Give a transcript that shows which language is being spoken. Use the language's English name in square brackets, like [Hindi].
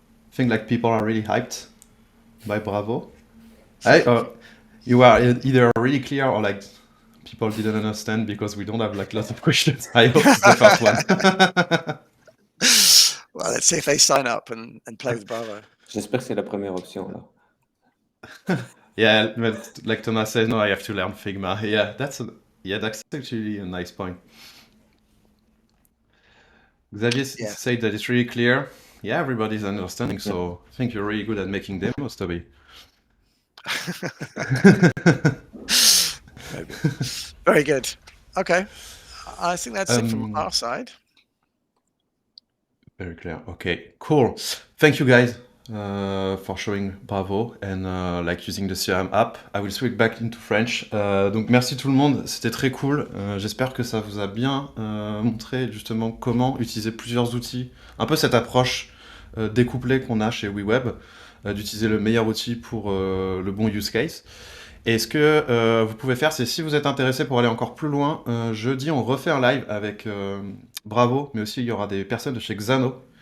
[English] I think like people are really hyped by Bravo. You are either really clear or like people didn't understand because we don't have like lots of questions. I hope it's the first one. Well, let's see if they sign up and play with Bravo. [French] J'espère que c'est la première option là. [English] Yeah, but like Thomas says, no, I have to learn Figma. Yeah, that's actually a nice point. Xavier said that it's really clear. Yeah, everybody's understanding, so I think you're really good at making demos, Toby. Maybe. Very good. Okay. I think that's it from our side. Very clear. Okay, cool. Thank you guys for showing Bravo and like using the CRM app. I will switch back into French. [French] Donc merci tout le monde, c'était très cool. J'espère que ça vous a bien montré justement comment utiliser plusieurs outils. Un peu cette approche découplée qu'on a chez WeWeb, d'utiliser le meilleur outil pour le bon use case. Et ce que vous pouvez faire, c'est si vous êtes intéressé pour aller encore plus loin, jeudi on refait un live avec Bravo, mais aussi il y aura des personnes de chez Xano.